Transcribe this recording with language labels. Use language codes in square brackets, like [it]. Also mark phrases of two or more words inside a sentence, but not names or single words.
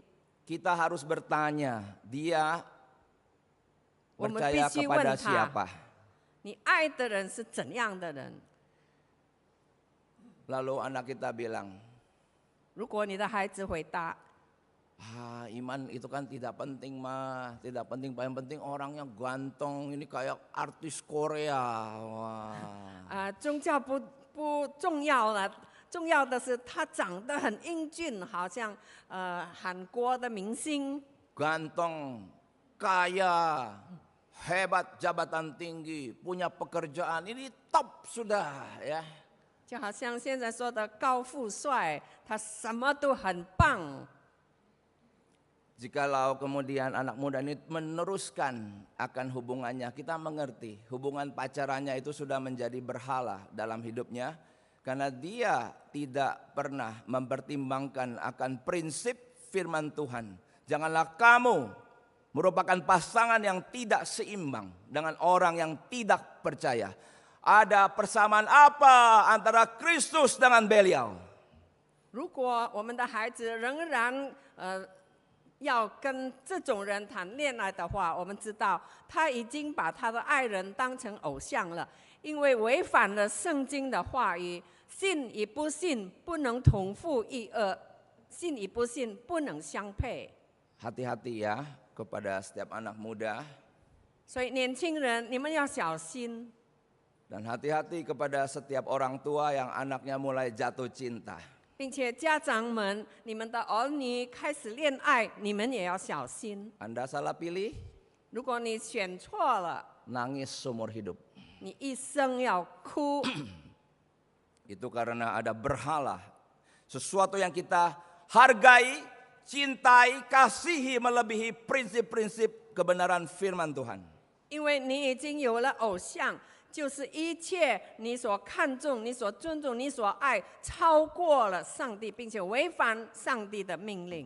[id] Kita harus bertanya, dia [zh] 我们 [id] percaya [zh] 必须 [id] kepada [zh] 问他 [id] siapa?： [zh] 你爱的人是怎样的人？ [id] Lalu anak kita bilang, [zh] 如果你的孩子回答 [id] Iman itu kan tidak penting mah, tidak penting. Paling penting orangnya ganteng, ini kayak artis Korea. Wah. [zh] 宗教不重要了，重要的是他长得很英俊，好像韩国的明星。 [id] Ganteng, kaya, hebat, jabatan tinggi, punya pekerjaan, ini top sudah ya. [zh] 就好像现在说的高富帅，他什么都很棒。 [id] Jikalau kemudian anak muda ini meneruskan akan hubungannya, kita mengerti hubungan pacarannya itu sudah menjadi berhala dalam hidupnya. Karena dia tidak pernah mempertimbangkan akan prinsip firman Tuhan. Janganlah kamu merupakan pasangan yang tidak seimbang dengan orang yang tidak percaya. Ada persamaan apa antara Kristus dengan Belial? [zh] 如果我们的孩子仍然要跟这种人谈恋爱的话，我们知道他已经把他的爱人当成偶像了，因为违反了圣经的话语，信与不信不能同父异母，信与不信不能相配。 [id] Hati-hati ya kepada setiap anak muda. [zh] 所以年轻人，你们要小心。 [id] Dan hati-hati kepada setiap orang tua yang anaknya mulai jatuh cinta. [zh] 并且家长们，你们的儿女开始恋爱，你们也要小心。 [id] Anda salah pilih, [zh] 如果你选错了， [id] nangis seumur hidup. [zh] 你一生要哭。 [id] Itu karena ada berhala. Sesuatu yang kita hargai, cintai, kasihi melebihi prinsip-prinsip kebenaran firman Tuhan. [zh] 因为你已经有了偶像，就是一切你所看重、你所尊重、你所爱，超过了上帝，并且违反上帝的命令。